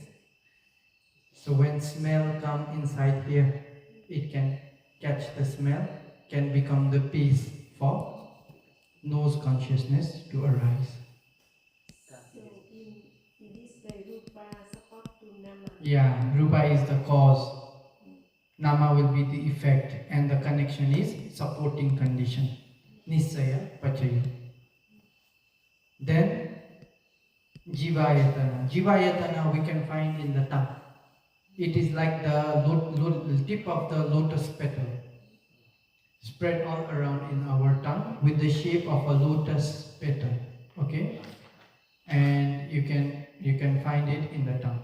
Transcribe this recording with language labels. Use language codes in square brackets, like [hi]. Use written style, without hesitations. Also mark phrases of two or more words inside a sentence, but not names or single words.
[en] So when smell come inside here, it can catch the smell, can become the base for nose consciousness to arise. So in this way, Rupa support to Nama. Yeah, Rupa is the cause. Nama will be the effect, and the connection is supporting condition. [pi] Nisaya Pachaya. Then Jivayatana. [en] Jivayatana we can find in the tongue. It is like the tip of the lotus petal, spread all around in our tongue with the shape of a lotus petal. Okay, and you can find it in the tongue.